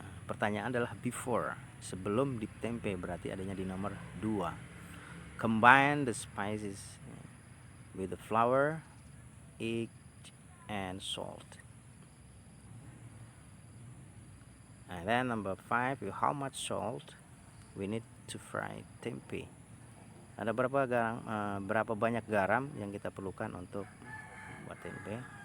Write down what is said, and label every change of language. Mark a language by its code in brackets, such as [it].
[id] Pertanyaan adalah before, sebelum dip tempe, berarti adanya di nomor 2. [en] Combine the spices with the flour, egg, and salt. And then number 5, how much salt we need to fry tempe. [id] Ada berapa banyak garam yang kita perlukan untuk buat tempe.